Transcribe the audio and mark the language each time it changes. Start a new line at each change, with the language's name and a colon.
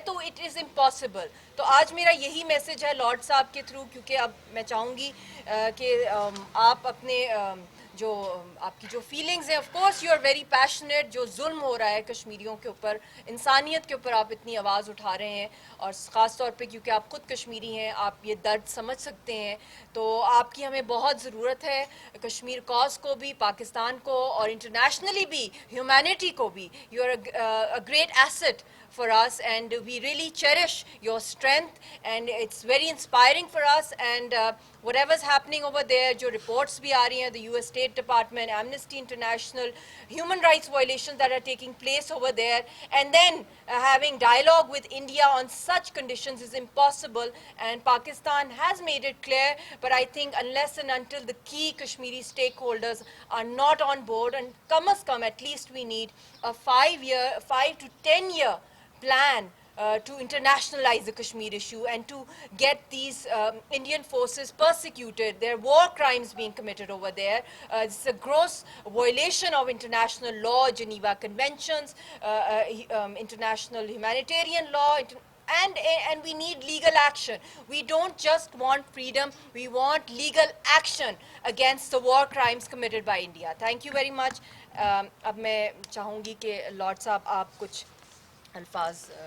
Hindi: तो
English: It is impossible.
Hindi: तो आज मेरा यही मैसेज है लॉर्ड साहब के थ्रू, क्योंकि अब मैं चाहूँगी कि आप अपने जो आपकी जो फीलिंग्स हैं,
English: of course you are very passionate,
Hindi: जो जुल्म हो रहा है कश्मीरियों के ऊपर, इंसानियत के ऊपर आप इतनी आवाज़ उठा रहे हैं, और ख़ास तौर पे क्योंकि आप ख़ुद कश्मीरी हैं, आप ये दर्द समझ सकते हैं। तो आपकी हमें बहुत ज़रूरत है, कश्मीर कॉज को भी, पाकिस्तान को, और इंटरनेशनली भी, ह्यूमैनिटी को भी।
English: You are a great asset for us, and we really cherish your strength, and it's very inspiring for us. And whatever's happening over there,
Hindi: jo reports bhi aa rahi hain,
English: the US State Department, Amnesty International, human rights violations that are taking place over there, and then having dialogue with India on such conditions is impossible. And Pakistan has made it clear, but I think unless and until the key Kashmiri stakeholders are not on board, and come as come, at least we need a 5 to 10 year plan to internationalize the Kashmir issue and to get these Indian forces persecuted. There are war crimes being committed over there. This is a gross violation of international law, Geneva Conventions, international humanitarian law, and we need legal action. We don't just want freedom, we want legal action against the war crimes committed by India. Thank you very much.
Hindi: अब मैं चाहूँगी कि Lord साहब आप कुछ अल्फाज।